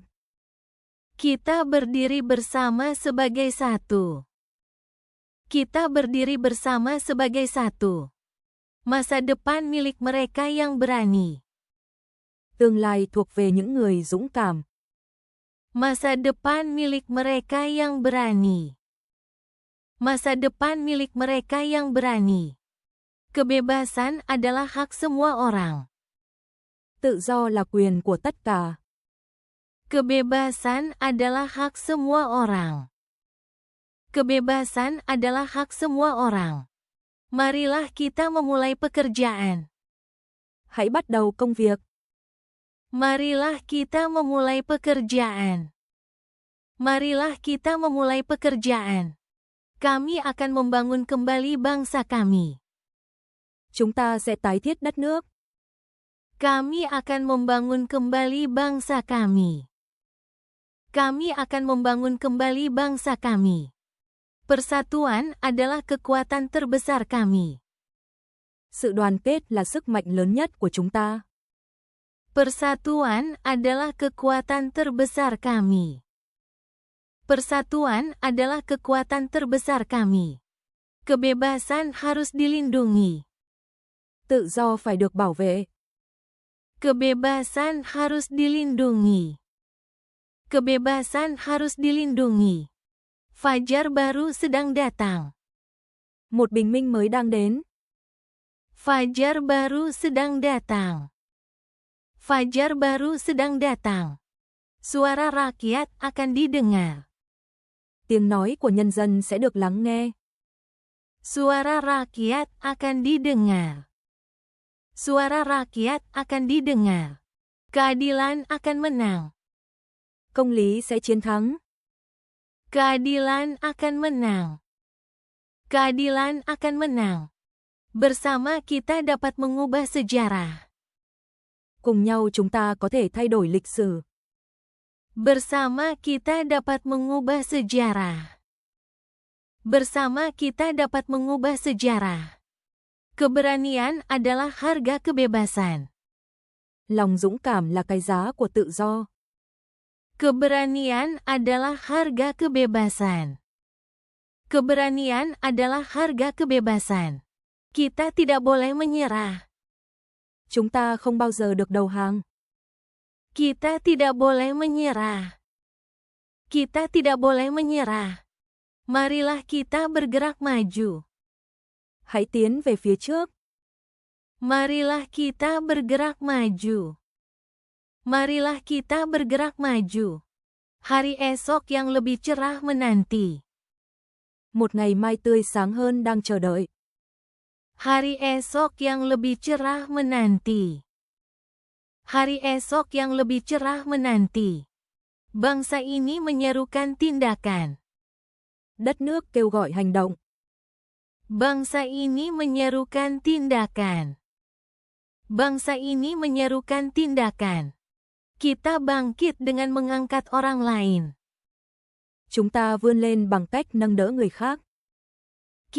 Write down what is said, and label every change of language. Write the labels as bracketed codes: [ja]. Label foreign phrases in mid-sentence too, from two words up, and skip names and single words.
[id] Kita berdiri bersama sebagai satu. Kita berdiri bersama sebagai satu. Masa depan milik mereka yang berani. [vi] Tương lai thuộc về những người dũng cảm. [id] Masa depan milik mereka yang berani. Masa depan milik mereka yang berani. Kebebasan adalah hak semua orang. [vi] Tự do là quyền của tất cả. [id] Kebebasan adalah hak semua orang. Kebebasan adalah hak semua orang. Marilah kita memulai pekerjaan. [vi] Hãy bắt đầu công việc. [id] Marilah kita memulai pekerjaan. Marilah kita memulai pekerjaan. Kami akan membangun kembali bangsa kami. [vi] Chúng ta sẽ tái thiết đất nước. [id] Kami akan membangun kembali bangsa kami. Kami akan membangun kembali bangsa kami. Persatuan adalah kekuatan terbesar kami. [vi] Sự đoàn kết là sức mạnh lớn nhất của chúng ta. [id] Persatuan adalah kekuatan terbesar kami. Persatuan adalah kekuatan terbesar kami. Kebebasan harus dilindungi. [vi] Tự do phải được bảo vệ. [id] Kebebasan harus dilindungi. Kebebasan harus dilindungi. Fajar baru sedang datang. [vi] Một bình minh mới đang đến. [id] Fajar baru sedang datang. Fajar baru sedang datang. Suara rakyat akan didengar. [vi] Tiếng nói của nhân dân sẽ được lắng nghe. [id] Suara rakyat akan didengar. Suara rakyat akan didengar. Keadilan akan menang. [vi] Công lý sẽ chiến thắng. [id] Keadilan akan menang. Keadilan akan menang. Bersama kita dapat mengubah sejarah. [vi] Cùng nhau chúng ta có thể thay đổi lịch sử. [id] Bersama kita dapat mengubah sejarah. Bersama kita dapat mengubah sejarah. Keberanian adalah harga kebebasan. [vi] Lòng dũng cảm là cái giá của tự do. [id] Keberanian adalah harga kebebasan. Keberanian adalah harga kebebasan. Kita tidak boleh menyerah. [vi] Chúng ta không bao giờ được đầu hàng. [id] Kita tidak boleh menyerah. Kita tidak boleh menyerah. Marilah kita bergerak maju. [vi] Hãy tiến về phía trước. [id] Marilah kita bergerak maju. Marilah kita bergerak maju. Hari esok yang lebih cerah menanti. [vi] Một ngày mai tươi sáng hơn đang chờ đợi. [id] Hari esok yang lebih cerah menanti. Hari esok yang lebih cerah menanti. Bangsa ini menyerukan tindakan. [vi] Đất nước kêu gọi hành động. [id] Bangsa ini menyerukan tindakan. Bangsa ini menyerukan tindakan. Kita bangkit dengan mengangkat orang lain. [vi] Chúng ta vươn lên bằng cách nâng đỡ người khác.